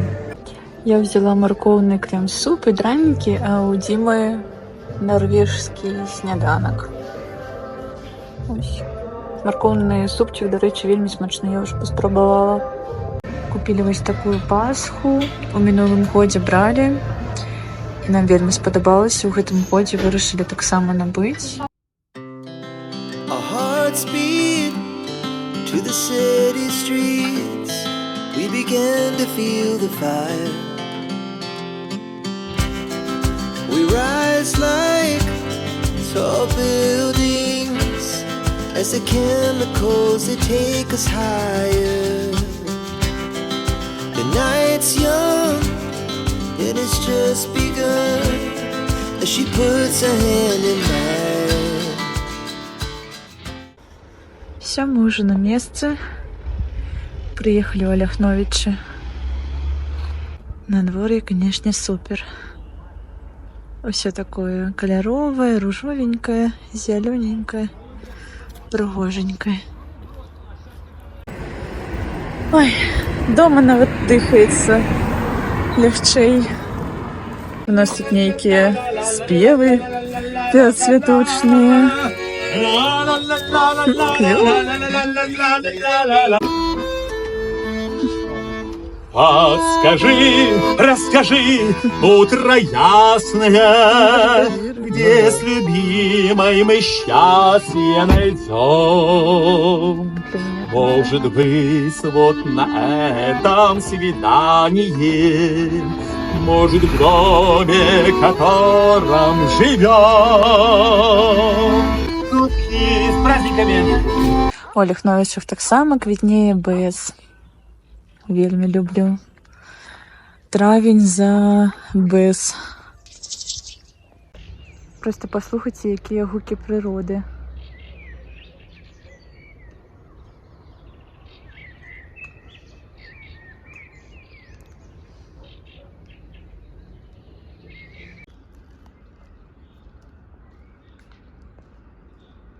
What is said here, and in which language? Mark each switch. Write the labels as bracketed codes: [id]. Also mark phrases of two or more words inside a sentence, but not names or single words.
[be] Я взяла маркоўны крем-суп і дранікі, а ў Дзімы нарвежскі сняданак. Ось. Маркоўны супчик, дарэчы, вельмі смачны, я ўжо паспрабавала. Купілі вось такую пасху, у мінулым годзе бралі. І нам вельмі спадабалася, у гэтым годзе вырашылі таксама набыць. [en] Speed to the city streets, we began to feel the fire. We rise like tall buildings as the chemicals, they take us higher. The night's young and it's just begun as she puts her hand in mine. [ru] Все, мы уже на месте. Приехали в Аляхновичи. Надворье, конечно, супер. Все такое кольоровое, ружовенькое, зелененькое, пригоженькое. [be] Ой, дома нават дыхаецца лягчэй. У нас тут нейкія спевы святочныя. [ru] Расскажи, утро ясное, где с любимой мы счастье найдем. Может быть, вот на этом свидании, может, в доме, котором живем. С праздниками! [be] У Аляхновічах таксама квітнее бэз. Вельмі люблю. Травень за бэз. Просто паслухайце, якія гукі прыроды. Мы